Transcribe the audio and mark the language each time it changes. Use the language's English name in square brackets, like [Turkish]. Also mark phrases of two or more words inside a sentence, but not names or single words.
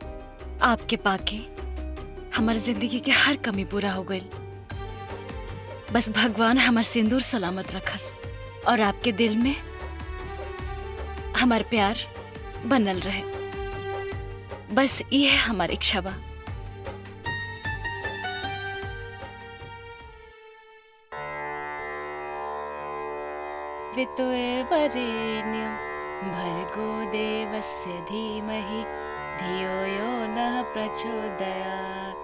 [Bhojpuri] आपके पाके हमार जिंदगी के हर कमी पूरा हो गई। बस भगवान हमार सिंदूर सलामत रखस और आपके दिल में हमार प्यार बनल रहे। बस ये है हमारी इच्छा बा। [Sanskrit] वितुर्वरेण्यं भर्गो देवस्य धीमहि धियो यो नः प्रचोदयात्।